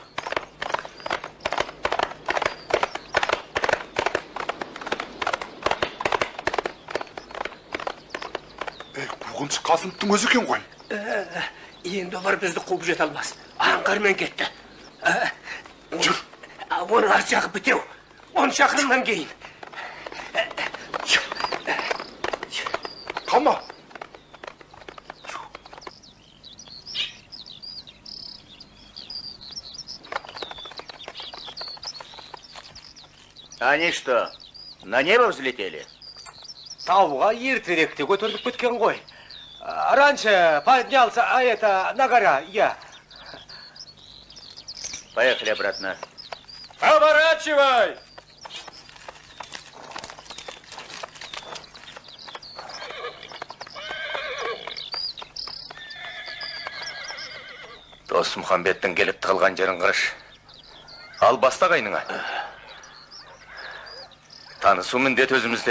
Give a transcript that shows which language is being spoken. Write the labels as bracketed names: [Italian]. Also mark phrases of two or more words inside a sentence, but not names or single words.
[Kazakh] Бұғыншы Қасымовтың өзі екен ғой. Енді олар бізді қуып жете алмас. Аңғармен кетті. Жүр. Оның арт жағы бітеу. 10 шақырымнан кейін. Қалма. [Russian] Они что, на небо взлетели? [Kazakh] Тауға ертеректе көтеріліп кеткен ғой. [Russian] Раньше поднялся, а это на гора, я. Поехали обратно. Поворачивай! [Kazakh] Досмұхамбеттің келіп тығылған жерін қырыш. Ал баста қайныңа. Танысу міндет өзімізден.